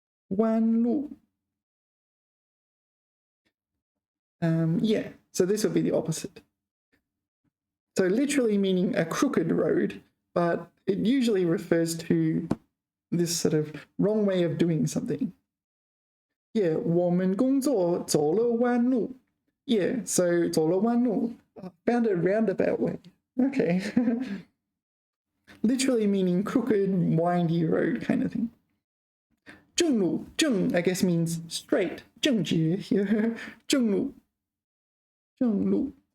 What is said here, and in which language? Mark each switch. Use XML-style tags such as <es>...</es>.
<zh>弯路.</zh> <en>Yeah, so this would be the opposite. So literally meaning a crooked road, but it usually refers to this sort of wrong way of doing something.</en> <zh>Yeah, 我们工作走了弯路.</zh> <en>Yeah, so</en> <zh>走了弯路,</zh> <en>found a roundabout way. Okay. Literally meaning crooked, windy road kind of thing. 正路, 正 I guess means straight.</en> <zh>正直 here. 正路.正路.</zh>